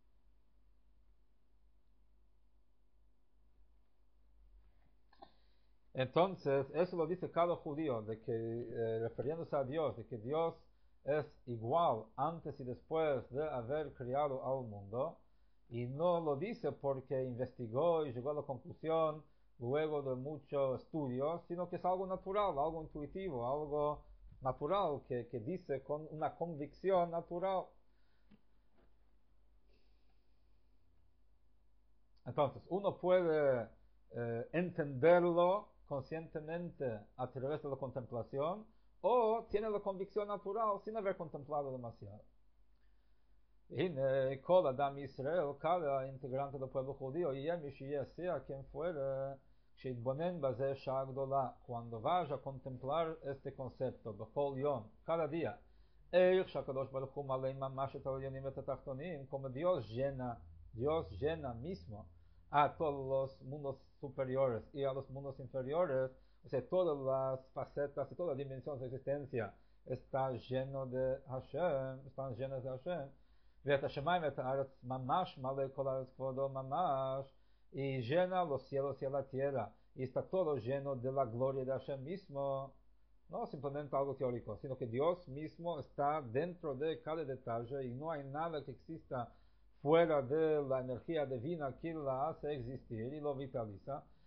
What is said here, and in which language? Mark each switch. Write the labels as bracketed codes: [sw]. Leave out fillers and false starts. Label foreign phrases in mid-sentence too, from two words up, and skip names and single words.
[es] Entonces, eso lo dice cada judío, de que, refiriéndose a Dios, de que Dios es igual antes y después de haber creado al mundo, y no lo dice porque investigó y llegó a la conclusión luego de mucho estudio, sino que es algo natural, algo intuitivo, algo natural, que dice con una convicción natural. Entonces, uno puede entenderlo conscientemente a través de la contemplación, o tiene la convicción natural sin haber contemplado demasiado. [he] הנה כל אדם ישראל, [es] cada integrante del pueblo judío, [he] יהיה מי שיהיה, [es] sea quien fuera, [he] שיתבונן בזה שעה גדולה, [es] cuando vaya a contemplar este concepto, [he] בכל יום, [es] cada día, [he] איך שהקדוש ברוך הוא מלא ממש את העליונים ואת התחתונים, [es] como Dios llena mismo a todos los mundos superiores y a los mundos inferiores, o sea, todas las facetas y todas las dimensiones de existencia está lleno de Hashem, están llenas de Hashem. [he] ואת השמיים ואת הארץ ממש מלא כל הארץ כבודו ממש, [es] y llena los cielos y la tierra, y está todo lleno de la gloria de Hashem mismo, no simplemente algo teórico, sino que Dios mismo está dentro de cada detalle y no hay nada que exista fuera de la energía divina que la hace existir y lo vitaliza.